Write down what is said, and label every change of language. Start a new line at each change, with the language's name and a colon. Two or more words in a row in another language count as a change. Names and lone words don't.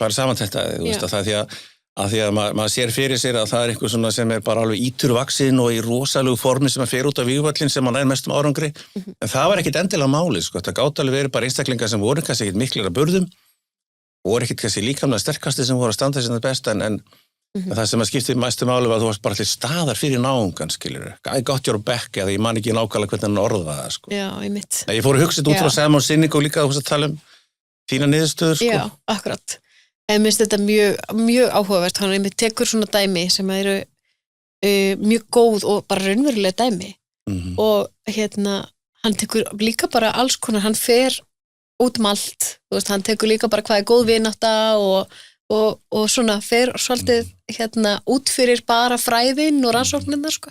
Icelandic: Bara samantekt að því, þú veist, að því að maður sér fyrir sér að það er eitthvað svona sem er bara alveg íturvaxin og í rosalegu formi sem að fer út af vígvöllin sem hann er mestum árangri, en það var ekkit endilega máli, sko, það gátt alveg verið bara einstaklingar sem voru kannski ekkit miklir að burðum voru ekkert kannski líkamlega sterkasti sem voru að standa sem það besta en það sem að skipti mestu máli var að þú varst bara allir staðar fyrir náungan, skilur
English: I got your back
Icelandic: eða ég man ekki nákvæmlega hvernig hann orðaði það, sko. Já, einmitt. Ég fór að hugsa þetta út frá Simon Sinek og líka að tala þína niðurstöður, sko. Já, akkurat. En mér finnst þetta mjög áhugavert, hann einmitt tekur svona dæmi sem eru mjög góð og bara raunverulega dæmi og hann tekur líka bara alls konar, hann fer út allt, þú veist, hann tekur líka bara hvað er góð vinátta og svona fer svolítið út fyrir bara fræðin og rannsóknirnar, sko.